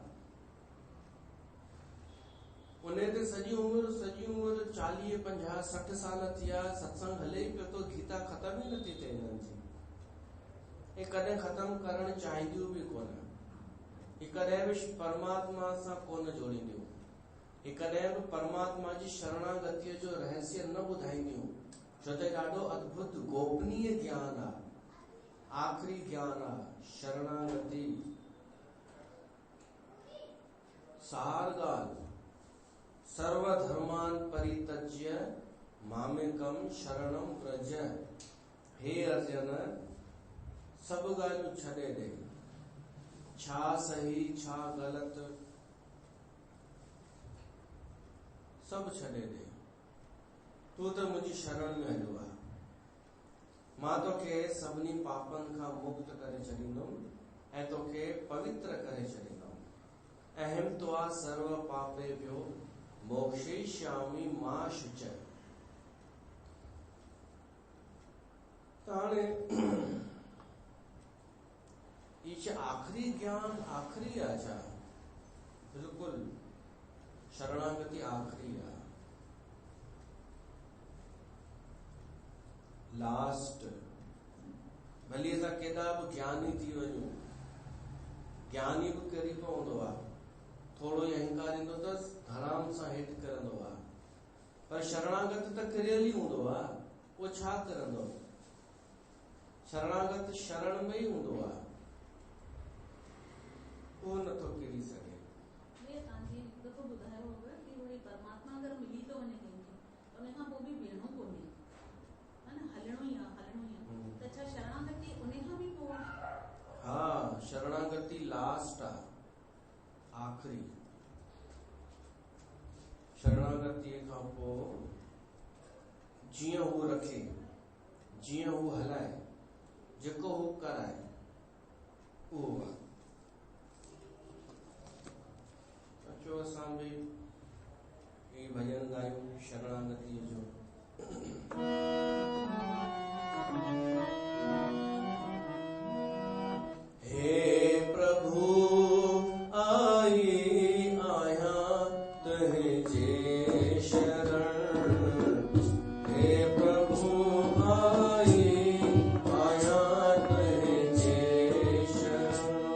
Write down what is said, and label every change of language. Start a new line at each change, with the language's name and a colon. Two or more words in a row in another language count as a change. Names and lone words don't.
Sindhi: उन ते सॼी उमिरि 40, 50, 60 साल थिया, सत्संग हले ई पियो थो, गीता ख़तम ई नथी थिए हिननि जी। हे कॾहिं ख़तम करणु चाहींदियूं बि कोन, हे कॾहिं बि परमात्मा सां कोन जोड़ींदियूं, हे कॾहिं बि परमात्मा जी शरणागतीअ जो रहस्य न ॿुधाईंदियूं, छो त ॾाढो अद्भुत गोपनीय ज्ञान आहे, आख़िरी ज्ञान आहे शरणागति। सार ॻाल्हि,
Sanskrit: सर्वधर्मान परित्यज्य मामेकम शरणम व्रज।
Sindhi: हे अर्जन, सभु ॻाल्हियूं छॾे ॾे, छा सही छा ग़लति सभु छॾे ॾे, तूं त मुंहिंजी शरण में हलियो आहे। मां तोखे सभिनी पापनि खां मुक्त करे छॾींदुमि ऐं तोखे पवित्र करे छॾींदुमि।
Sanskrit: अहम त्वा सर्व पापेभ्यो मोक्षयिष्यामि मा शुच।
Sindhi: हाणे ये आखिरी ज्ञान आखिरी आहे छा? बिल्कुल शरणागति आखिरी आहे, लास्ट। भली असां केॾा बि ज्ञानी थी वञूं, ज्ञानी बि किरी पवंदो आहे, थोड़ो ई अहंकार ईंदो अथसि, धड़ाम सां हेठि किरंदो आहे। पर शरणागत त किरियल ई हूंदो आहे, उहो छा करंदो? शरणागत शरण में ई हूंदो आहे, वो नथो किरी सघे। ॿुधायो हुयो कि वरी परमात्मा अगरि मिली थो वञे कंहिंखे त उन खां पोइ बि बीहणो कोन्हे, है न, हलणो ई आहे। त छा शरणागति उन खां बि पोइ? हाँ, शरणागति लास्ट आहे, आखिरी। शरणागति खां पोइ जीअं हू रखे, जीअं हू हलाए, जेको हू कराए, उहो आहे। अचो असां बि ही भजन गायूं शरणागतिअ जो।
Hindi: हे प्रभु आई आया तुझे शरण, हे प्रभु आई आया तुझे शरण।